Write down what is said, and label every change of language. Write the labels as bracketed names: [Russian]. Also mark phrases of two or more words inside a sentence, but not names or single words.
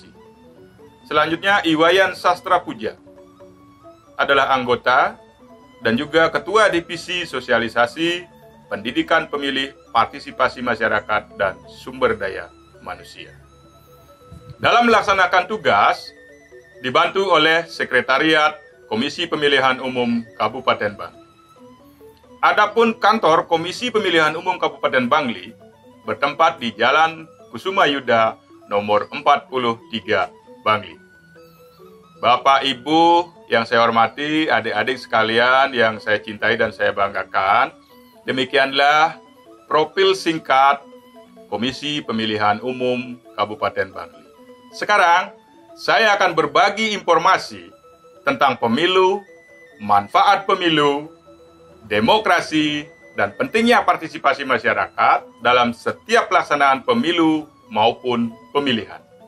[Indonesian] Selanjutnya Iwayan Sastra Puja adalah anggota dan juga Ketua Divisi Sosialisasi, Pendidikan Pemilih, Partisipasi Masyarakat, dan Sumber Daya Manusia. Dalam melaksanakan tugas, dibantu oleh Sekretariat Komisi Pemilihan Umum Kabupaten Bangli. Adapun kantor Komisi Pemilihan Umum Kabupaten Bangli bertempat di Jalan Kusuma Yuda nomor 43 Bangli. Bapak Ibu yang saya hormati, adik-adik sekalian yang saya cintai dan saya banggakan, demikianlah profil singkat Komisi Pemilihan Umum Kabupaten Bangli. Sekarang, saya akan berbagi informasi tentang pemilu, manfaat pemilu, demokrasi, dan pentingnya partisipasi masyarakat dalam setiap pelaksanaan pemilu maupun pemilihan.